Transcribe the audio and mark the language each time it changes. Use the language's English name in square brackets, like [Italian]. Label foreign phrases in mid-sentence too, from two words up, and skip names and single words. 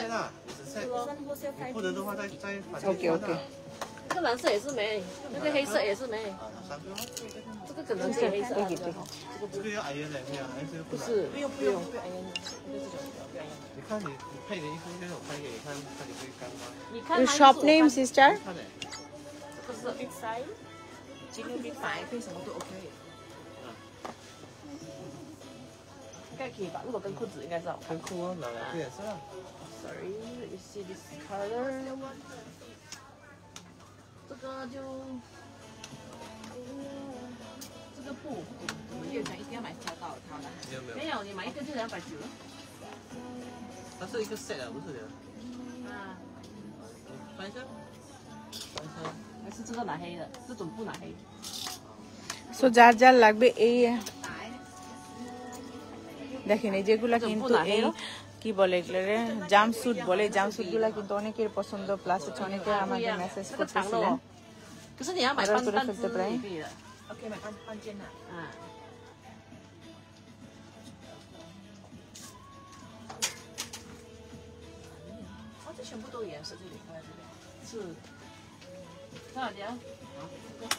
[Chinese] 啦，10 set。你不能的话再把 [English] OK OK。 [Chinese] 这个蓝色也是没，那个黑色也是没，这个可能是黑色。这个要矮一点的，还是不是，不用不用不用，你看你配的衣服，今天我拍给你看，看你会干吗？你看 [English] Your shop name, sister? [Chinese] 看嘞。这个是 [English] big size， [Chinese] 今天 [English] big size [Chinese] 配什么都 OK。应该可以吧？如果跟裤子应该是好看。很酷哦，哪两个颜色 [English] Sorry, let me see this color. [Chinese] 这个就这个布，我们月想一定要买挑到它的。你有没有？没有，你买一个就290了。它是一个 set 啊，不是的。啊，翻一下，翻一下。还是这个拿黑的，这种布拿黑。 [Bangla] সো যার যার লাগবে এই দেখেন, এই যেগুলা কিন্তু এই কি বলে এগুলো জাম্পস্যুট বলে, জাম্পস্যুট গুলা কিন্তু অনেকের পছন্দ, প্লাস হচ্ছে অনেকে আমাকে মেসেজ করতেছিলেন। [Chinese] 可是你要买半半只也可以的。OK， 买半件的。啊。哦，这全部都有颜色，这里看看这边。是。多少钱？这个是。